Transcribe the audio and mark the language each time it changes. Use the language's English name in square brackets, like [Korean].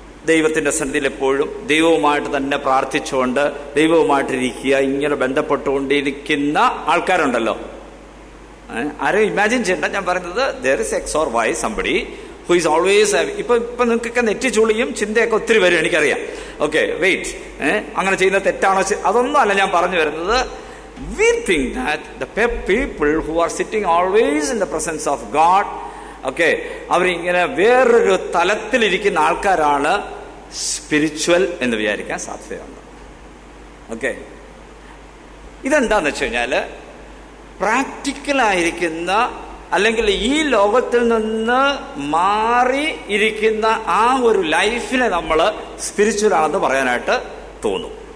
[Malayalam] ദൈവത്തിൻ്റെ സന്നിധിയിൽ എപ്പോഴും ദൈവവുമായിട്ട് തന്നെ പ്രാർത്ഥിച്ചുകൊണ്ട് ദൈവവുമായിട്ടിരിക്കുക, ഇങ്ങനെ ബന്ധപ്പെട്ടുകൊണ്ടിരിക്കുന്ന ആൾക്കാരുണ്ടല്ലോ. ആരും ഇമാജിൻ ചെയ്യണ്ട, ഞാൻ പറയുന്നത് [English] there is X or Y somebody who is always [Malayalam] ഇപ്പൊ നിങ്ങൾക്കൊക്കെ നെറ്റി ചുളിയും ചിന്തയൊക്കെ ഒത്തിരി വരും, എനിക്കറിയാം. ഓക്കെ, വെയിറ്റ്, അങ്ങനെ ചെയ്യുന്ന തെറ്റാണോ? അതൊന്നും അല്ല ഞാൻ പറഞ്ഞു വരുന്നത്. [English] We think that the people who are sitting always in the presence of God, okay, [Malayalam] അവരിങ്ങനെ വേറൊരു തലത്തിലിരിക്കുന്ന ആൾക്കാരാണ് സ്പിരിച്വൽ എന്ന് വിചാരിക്കാൻ സാധ്യതയുണ്ട്. ഓക്കെ, ഇതെന്താന്ന് വെച്ച് കഴിഞ്ഞാൽ പ്രാക്ടിക്കലായിരിക്കുന്ന, അല്ലെങ്കിൽ ഈ ലോകത്തിൽ നിന്ന് മാറി ഇരിക്കുന്ന ആ ഒരു ലൈഫിനെ നമ്മൾ സ്പിരിച്വൽ ആണെന്ന് പറയാനായിട്ട് തോന്നും.